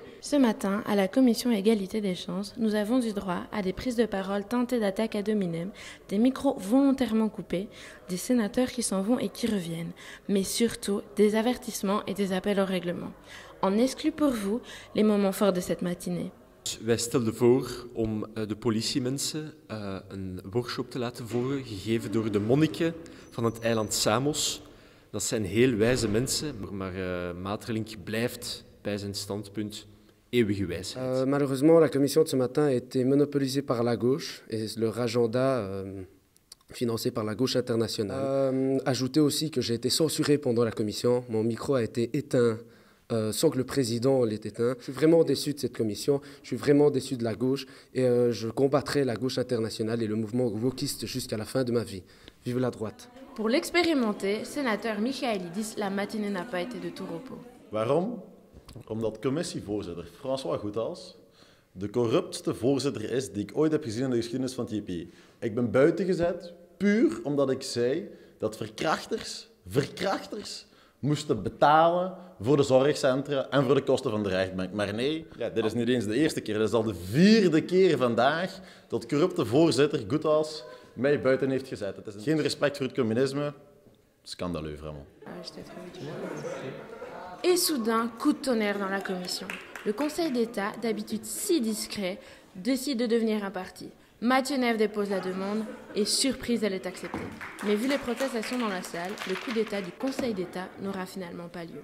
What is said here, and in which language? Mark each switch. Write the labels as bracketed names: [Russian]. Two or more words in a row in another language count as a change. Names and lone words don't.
[French] Ce matin, à la commission Égalité des chances, nous avons eu droit à des prises de parole teintées d'attaques ad hominem, des micros volontairement coupés, des sénateurs qui s'en vont et qui reviennent, mais surtout des avertissements et des appels au règlement. En exclut pour vous les moments forts de cette matinée. [Dutch] Wij stelden voor om de politiemensen een workshop te laten volgen, gegeven door de monniken van het eiland Samos. Dat zijn heel wijze mensen, maar Maeterlinck blijft bij zijn standpunt eeuwige wijsheid. [French] Malheureusement, la commission de ce matin a été monopolisée par la gauche et leur agenda financé par la gauche internationale. Ajoutez aussi que j'ai été censuré pendant la commission, mon micro a été éteint. Sans que le président l'ait éteint. Je suis vraiment déçu de cette commission, je suis vraiment déçu de la gauche et je combattrai la gauche internationale et le mouvement wokiste jusqu'à la fin de ma vie. Vive la droite. Pour l'expérimenter, sénateur Michailidis, la matinée n'a pas été de tout repos. [Dutch] Waarom? Omdat commissievoorzitter François Goethals de corruptste voorzitter is die ik ooit heb gezien in de geschiedenis van het JP. Ik ben buiten gezet puur omdat ik zei dat verkrachters moesten betalen voor de zorgcentra en voor de kosten van de rechtbank. Maar nee, ja, dit is niet eens de eerste keer. Dit is al de 4e keer vandaag dat corrupte voorzitter Goethals mij buiten heeft gezet. Het is geen respect voor het communisme. [French] Scandaleux, vraiment. Et soudain, coup de tonnerre dans la commission. Le Conseil d'État, d'habitude si discret, décide de devenir un parti. Mathieu Nève dépose la demande et, surprise, elle est acceptée. Mais vu les protestations dans la salle, le coup d'État du Conseil d'État n'aura finalement pas lieu.